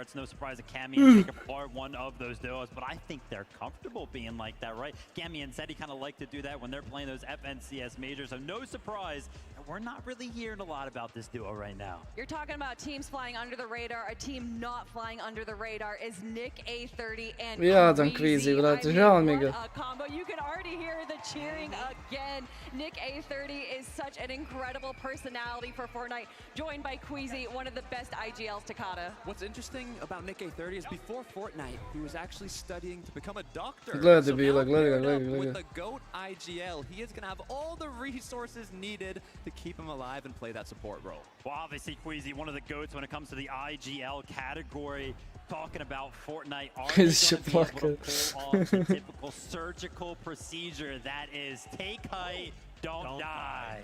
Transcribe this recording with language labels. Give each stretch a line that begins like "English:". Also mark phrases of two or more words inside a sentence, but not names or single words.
English: It's no surprise that Cammy take apart one of those duos, but I think they're comfortable being like that, right? Cammy and Zeddy kind of like to do that when they're playing those FNCS majors, so no surprise. We're not really hearing a lot about this duo right now. You're talking about teams flying under the radar. A team not flying under the radar is Nick A30 and Queasy,
Croatian: brate, žao mi ga.
English: A combo. You can already hear the cheering again. Nick A30 is such an incredible personality for Fortnite, joined by Queasy, one of the best IGLs to Kata. What's interesting about Nick A30 is before Fortnite, he was actually studying to become a doctor.
Croatian: Gledaj bila, gledaj ga.
English: With the GOAT IGL, he is going to have all the resources needed to keep him alive and play that support role. Well, obviously, Queasy, one of the GOATs when it comes to the IGL category. Talking about Fortnite, are they going to be able to pull off the typical surgical procedure that is take height, don't die?